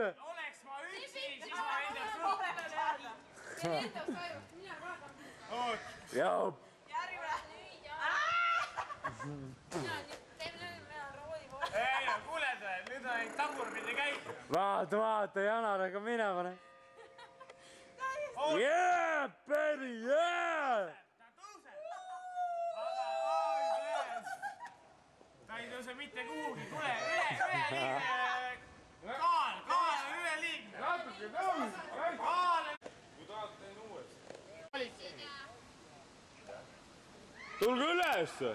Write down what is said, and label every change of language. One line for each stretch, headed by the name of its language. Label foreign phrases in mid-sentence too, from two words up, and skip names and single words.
Estonian: Oleks ma üksi, siis ma endast võtaks. See lendab saivust, mina vaatan. Oot. Jop. Järgmine. Ei, no kuule, nüüd on tagurpidi käik. Vaata, Janar hakkab minema.
English: Yeah, baby, yeah!
Estonian: Ta tõuseb. Ta ei tõuse mitte kuhugi. Kuule, üleliigne. Kaal on üleliigne. Natuke tõus. Kaal on... Kui tahad, teen uuesti. Tulge üles!